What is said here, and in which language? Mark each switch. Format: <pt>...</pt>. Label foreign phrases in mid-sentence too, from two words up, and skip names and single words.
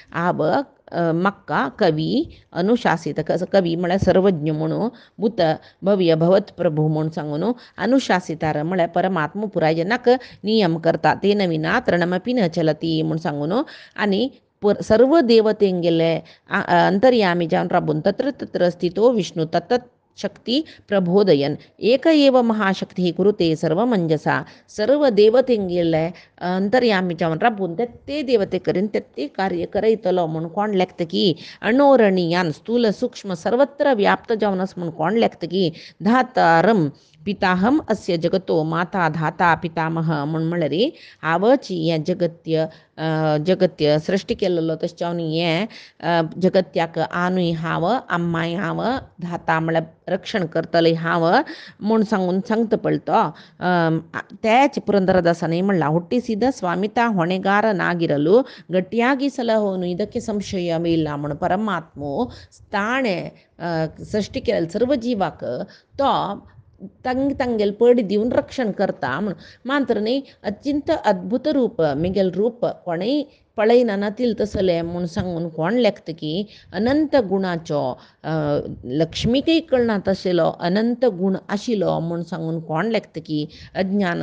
<kok>म्हाका कवी अनुशासीत कवी म्हळ्यार सर्वज्ञ म्हणून भूत भव्य भवत प्रभू म्हूण सांगून अनुशासितार म्हळ्यार परमात्मा पुराय जेन्नाक नियम करता ते विना तृणमपि न चलती म्हूण सांगून आनी सर्व देवतेंगेले अंतर्यामी जावन राबून</kok> <sa>तत्र तत्र स्थितो विष्णू तत्त शक्ती प्रबोधयन एक एव महाशक्ती कुरुते सर्व मंजसा</sa> <kok>सर्व देवतेंगेले अंतर्यामी जावन राबून ते देवते करीन ते कार्य करयतलो म्हूण कोण लेखतकी अणोरणीयान स्थूल सूक्ष्म सर्वत्र व्याप्त जावन आसा म्हूण कोण लेखतकी</kok> <sa>धातारम पिताहम अस्य जगतो माता धाता पितामह</sa> <kok>म्हूण म्हळ्यार हांवच हें जगत्य सृश्टी केल्लो तशें हांव हें जगत्याक आनूय हांव आम्माय हांव धाता म्हळ्यार रक्षण करतलें हांव म्हूण सांगता पळय तो तेच ಪುರಂದರದಾಸನೇ म्हणला</kok> <kn>ಹುಟ್ಟಿಸಿದ ಸ್ವಾಮಿತ ಹೊಣೆಗಾರನಾಗಿರಲು ಗಟ್ಟಿಯಾಗಿ ಸಲಹುವನು ಇದಕ್ಕೆ ಸಂಶಯವಿಲ್ಲ</kn> <kok>म्हण परमात्मो ताणे सृष्टी केलेल्या सर्व जिवाक तो तांगेल पड दिवन रक्षण करता म्हण मात्र न्ही अत्यंत अद्भुत रूप मिगेल रूप कोणेय पळयना नातील तसलें म्हूण सांगून कोण लेखतकी अनंत गुणाचो लक्ष्मीकय कळना तशेलो अनंत गुण आशिल्लो म्हूण सांगून कोण लेखतकी अज्ञान</kok>